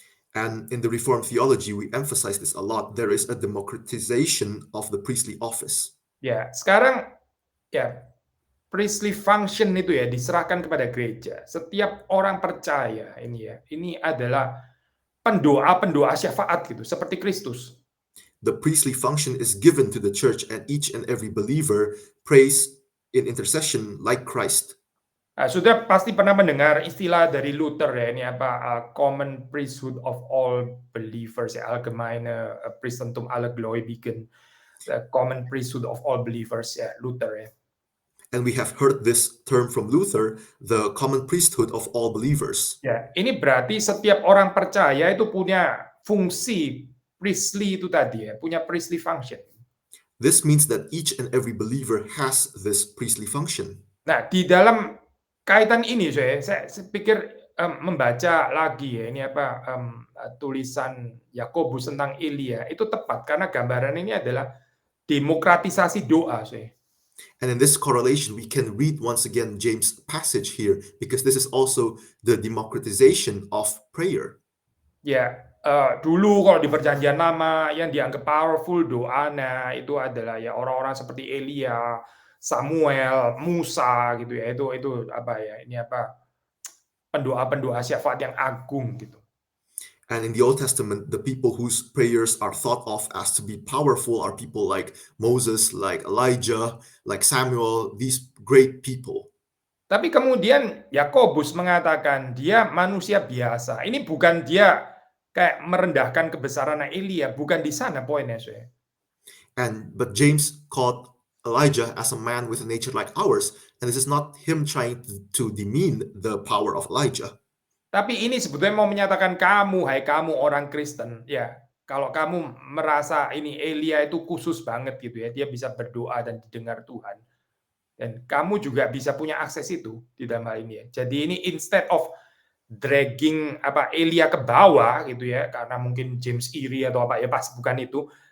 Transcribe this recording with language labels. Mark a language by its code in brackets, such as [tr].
[en] And in the Reformed theology, we emphasize this a lot. There is a democratization of the priestly office. [id] Ya, sekarang ya priestly function itu ya diserahkan kepada gereja. Setiap orang percaya ini ya, ini adalah pendoa syafaat gitu, seperti Kristus. [en] The priestly function is given to the church, and each and every believer prays in intercession like Christ. [id] Sudah pasti pernah mendengar istilah dari Luther ya, ini apa [en] common priesthood of all believers [id] ya, [de] allgemeine Priestertum aller Gläubigen, [en] the common priesthood of all believers [id] ya, Luther ya. [en] And we have heard this term from Luther, the common priesthood of all believers. [id] Ya, ini berarti setiap orang percaya itu punya fungsi priestly itu tadi ya, punya priestly function. [en] This means that each and every believer has this priestly function. [id] Nah, di dalam kaitan ini saya pikir membaca lagi ya ini apa tulisan Yakobus tentang Elia itu tepat karena gambaran ini adalah demokratisasi doa saya. [en] And in this correlation, we can read once again James' passage here, because this is also the democratization of prayer. [id] Ya, dulu kalau di Perjanjian Lama yang dianggap powerful doanya itu adalah ya orang-orang seperti Elia, Samuel, Musa gitu ya. Itu apa ya? Ini apa? Pendoa-pendoa syafaat yang agung gitu. [en] And in the Old Testament, the people whose prayers are thought of as to be powerful are people like Moses, like Elijah, like Samuel, these great people. [id] Tapi kemudian Yakobus mengatakan dia manusia biasa. Ini bukan dia kayak merendahkan kebesaran Elia, bukan di sana poinnya saya. [en] But James called Elijah as a man with a nature like ours, and this is not him trying to demean the power of Elijah. [id] Tapi ini sebetulnya mau menyatakan hai kamu orang Kristen, ya kalau kamu merasa ini Elia itu khusus banget gitu ya, dia bisa berdoa dan didengar Tuhan. Dan kamu juga bisa punya akses itu di dalam hal ini ya. Jadi ini [en] instead of dragging [id] Elia ke bawah gitu ya, karena mungkin James iri atau apa ya, pas bukan itu.